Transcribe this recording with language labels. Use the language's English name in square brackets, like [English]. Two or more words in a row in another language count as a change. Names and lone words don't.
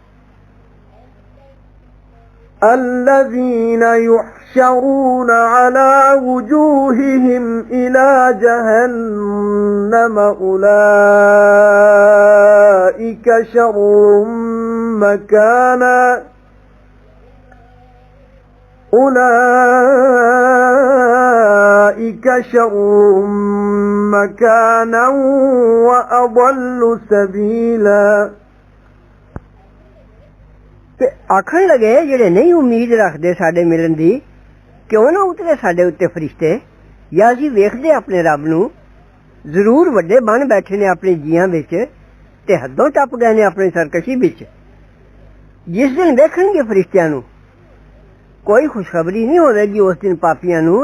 [Arabic] الذين يحشرون على وجوههم إلى جهنم أولئك شر مكانا وأضل سبيلا [Punjabi] ਤੇ ਆਖਣ ਲਗੇ ਜਿਹੜੇ ਨਹੀਂ ਉਮੀਦ ਰੱਖਦੇ ਸਾਡੇ ਮਿਲਣ ਦੀ ਕਿਉਂ ਨਾ ਉਤਰੇ ਸਾਡੇ ਉੱਤੇ ਫਰਿਸ਼ਤੇ ਜਾਂ ਅਸੀਂ ਵੇਖਦੇ ਆਪਣੇ ਰੱਬ ਨੂੰ ਜ਼ਰੂਰ ਵੱਡੇ ਬਣ ਬੈਠੇ ਨੇ ਆਪਣੇ ਜੀਆਂ ਵਿੱਚ ਤੇ ਹੱਦੋਂ ਟੱਪ ਗਏ ਨੇ ਆਪਣੀ ਸਰਕਸ਼ੀ ਵਿੱਚ ਜਿਸ ਦਿਨ ਵੇਖਣਗੇ ਫਰਿਸ਼ਤਿਆਂ ਨੂੰ ਕੋਈ ਖੁਸ਼ਖਬਰੀ ਨਹੀਂ ਹੋਵੇਗੀ ਉਸ ਦਿਨ ਪਾਪੀਆਂ ਨੂੰ